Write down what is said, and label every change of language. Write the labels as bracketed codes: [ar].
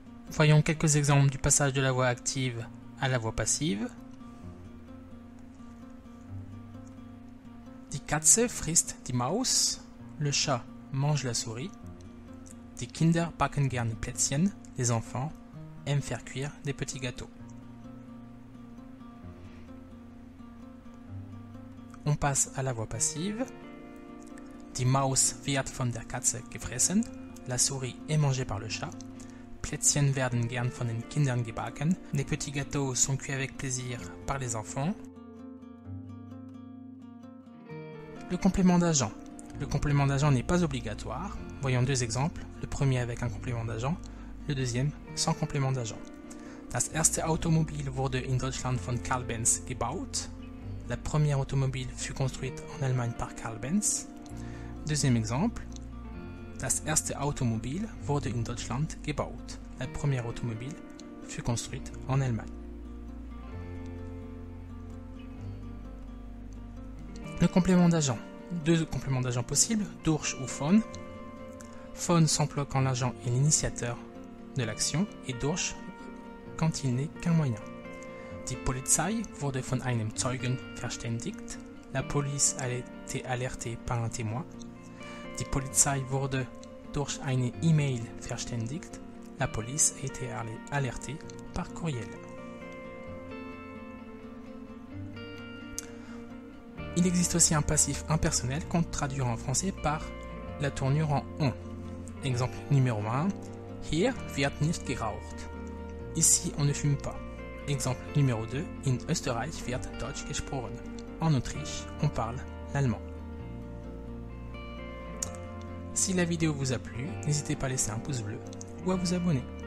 [fr] Voyons quelques exemples du passage de la voix active à la voix passive. [de] Die Katze frisst die Maus. Le chat mange la souris. Die Kinder backen gerne Plätzchen. [fr] Les enfants aiment faire cuire des petits gâteaux. On passe à la voix passive. [de] Die Maus wird von der Katze gefressen. [fr] La souris est mangée par le chat. [de] Plätzchen werden gern von den Kindern gebacken. [fr] Les petits gâteaux sont cuits avec plaisir par les enfants. Le complément d'agent. Le complément d'agent n'est pas obligatoire. Voyons deux exemples. Le premier avec un complément d'agent, le deuxième sans complément d'agent. [de] Das erste Automobil wurde in Deutschland von Karl Benz gebaut. [fr] La première automobile fut construite en Allemagne par Karl Benz. Deuxième exemple. [de] Das erste Automobil wurde in Deutschland gebaut. [fr] La première automobile fut construite en Allemagne. Le complément d'agent. Deux compléments d'agent possibles, durch ou von. Von s'emploie quand l'agent est l'initiateur de l'action et durch quand il n'est qu'un moyen. [de] Die Polizei wurde von einem Zeugen verständigt. [fr] La police a été alertée par un témoin. [de] Die Polizei wurde durch eine E-Mail verständigt. [fr] La police a été alertée par courriel. Il existe aussi un passif impersonnel qu'on traduira en français par la tournure en on. Exemple numéro 1. Hier wird nicht geraucht. Ici, on ne fume pas. Exemple numéro 2. [de] In Österreich wird Deutsch gesprochen. [fr] En Autriche, on parle l'allemand. Si la vidéo vous a plu, n'hésitez pas à laisser un pouce bleu ou à vous abonner.